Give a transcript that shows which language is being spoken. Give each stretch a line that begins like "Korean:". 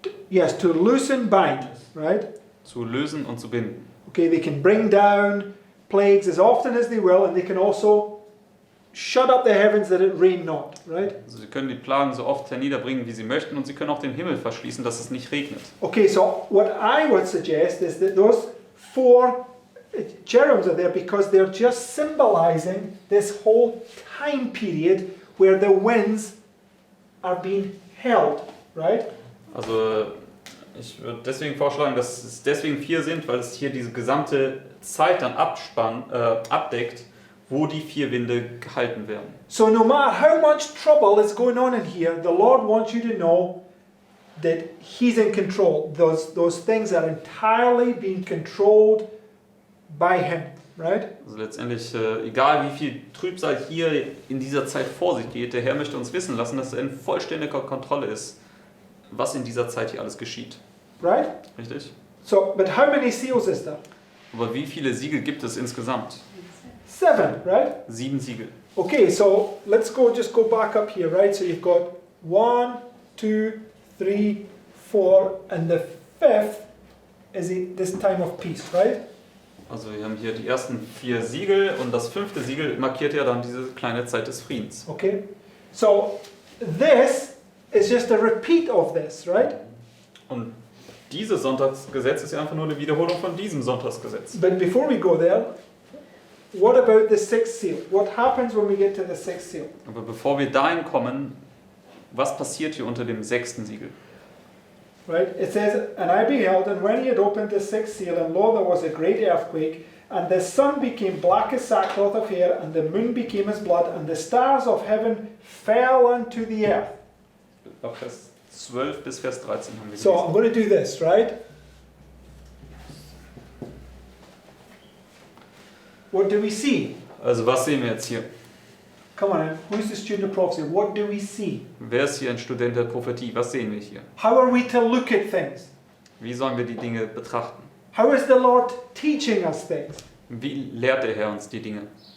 English: Yes, to loosen, bind, right?
German: Zu lösen und zu binden.
English: Okay, they can bring down plagues as often as they will, and they can also shut up the heavens that it rain not, right?
German: Also sie können die Plagen so oft herniederbringen, wie sie möchten, und sie können auch den Himmel verschließen, dass es nicht regnet.
English: Okay, so what I would suggest is that those 4 cherubims are there because they're just symbolizing this whole time period where the winds are being held, right?
German: Also Ich würde deswegen vorschlagen, dass es deswegen 4 sind, weil es hier diese gesamte Zeit dann abdeckt, wo die 4 Winde gehalten werden.
English: So no matter how much trouble is going on in here, the Lord wants you to know that He's in control. Those things are entirely being controlled by Him, right?
German: Also letztendlich, egal wie viel Trübsal hier in dieser Zeit vor sich geht, der Herr möchte uns wissen lassen, dass er in vollständiger Kontrolle ist, was in dieser Zeit hier alles geschieht.
English: Right?
German: Richtig?
English: So, but how many seals is there?
German: Aber wie viele Siegel gibt es insgesamt?
English: 7, right?
German: 7 Siegel.
English: Okay, so let's just go back up here, right? So you've got 1, 2, 3, 4, and the 5th is this time of peace, right?
German: Also wir haben hier die ersten 4 Siegel und das 5. Siegel markiert ja dann diese kleine Zeit des Friedens.
English: Okay, so this is just a repeat of this, right?
German: Und dieses Sonntagsgesetz ist ja einfach nur eine Wiederholung von diesem Sonntagsgesetz.
English: But before we go there, what about the 6th seal? What happens when we get to the 6th seal?
German: Aber bevor wir dahin kommen, was passiert hier unter dem 6. Siegel?
English: Right? It says, "And I beheld, and when he had opened the 6th seal, and lo, there was a great earthquake, and the sun became black as sackcloth of hair, and the moon became as blood, and the stars of heaven fell unto the earth."
German: Ab Vers 12 bis Vers 13 haben wir
English: So I'm
German: gelesen.
English: going to do this, right? What do we see?
German: Also was sehen wir jetzt hier?
English: Come on, who's the student of prophecy? What do we see?
German: Wer ist hier ein Student der Prophetie? Was sehen wir hier?
English: How are we to look at things?
German: Wie sollen wir die Dinge betrachten?
English: How is the Lord teaching us things?
German: Wie lehrt der Herr uns die Dinge?